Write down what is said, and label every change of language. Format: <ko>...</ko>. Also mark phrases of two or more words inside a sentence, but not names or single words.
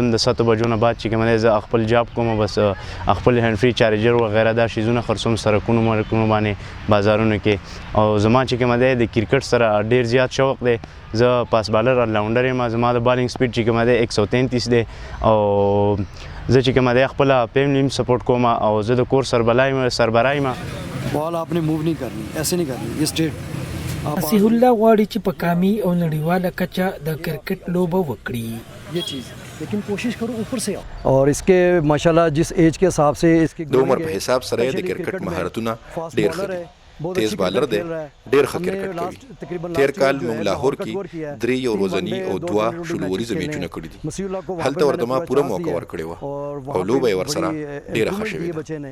<ps>د 7 بجو نه بعد چې کومه دی زه خپل جاب کوم، بس خپل</ps> <en>hand free charger</en> <ps>وغیره دا شیزونه خرڅوم سرکونو مرکونو باندې بازارونو کې. او زما چې کومه دی د کرکټ سره ډېر زیات شوق دی. زه</ps> <en>fast bowler rounder</en> <ps>یم، زما د بالینګ سپیډ چې کومه دی 133 دی. او زه چې کومه دی خپل</ps> <en>family support</en> <ps>کوم او زه د کور سربرای یم.</ps> <ur>بال آپ نے موو نہیں کرنی، ایسے نہیں کرنی، یہ سٹریٹ.</ur> <ps>مسیح الله غواړي چې په قامي او نړیواله کچه د کرکټ لوبه وکړي.</ps> <ur>یہ چیز لیکن کوشش کرو اوپر سے آؤ۔ اور اس کے ماشاءاللہ جس ایج کے حساب سے اس کی</ur> <ps>د عمر په حساب سره د کرکټ مهارتونه ډېر ښه دي. تیز بالر دی، ډېر ښه کرکټ کوي. تیر کال موږ لاهور کې 3 ورځني او 2 شلوريزه میچونه کړي دي. هلته ورته ما پوره موقع ورکړې وه او لوبه یې ورسره ډېره ښه شوې ده.</ps>